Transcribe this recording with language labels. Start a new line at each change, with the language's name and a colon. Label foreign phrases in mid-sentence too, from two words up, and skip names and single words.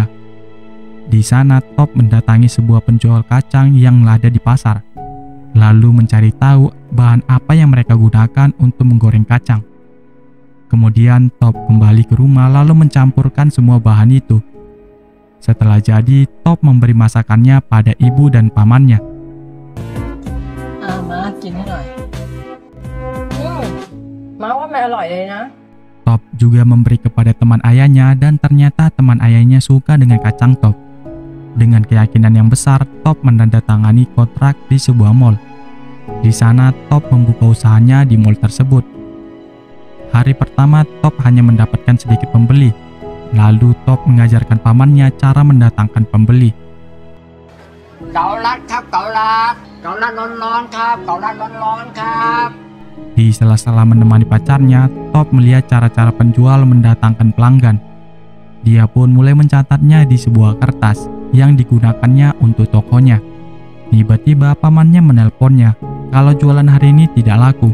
Indonesian: Di sana Top mendatangi sebuah penjual kacang yang ada di pasar, lalu mencari tahu bahan apa yang mereka gunakan untuk menggoreng kacang. Kemudian Top kembali ke rumah lalu mencampurkan semua bahan itu. Setelah jadi, Top memberi masakannya pada ibu dan pamannya.
Thai: มากินให้หน่อยมาว่ามันอร่อยเลยนะ
Indonesian: Top juga memberi kepada teman ayahnya dan ternyata teman ayahnya suka dengan kacang Top. Dengan keyakinan yang besar, Top menandatangani kontrak di sebuah mall. Di sana Top membuka usahanya di mall tersebut. Hari pertama Top hanya mendapatkan sedikit pembeli. Lalu Top mengajarkan pamannya cara mendatangkan pembeli.
Thai: เกาลัดครับเกาลัดร้อนๆครับเกาลัดร้อนๆครับ
Indonesian: Di sela-sela menemani pacarnya, Top melihat cara-cara penjual mendatangkan pelanggan. Dia pun mulai mencatatnya di sebuah kertas yang digunakannya untuk tokonya. Tiba-tiba pamannya menelponnya kalau jualan hari ini tidak laku.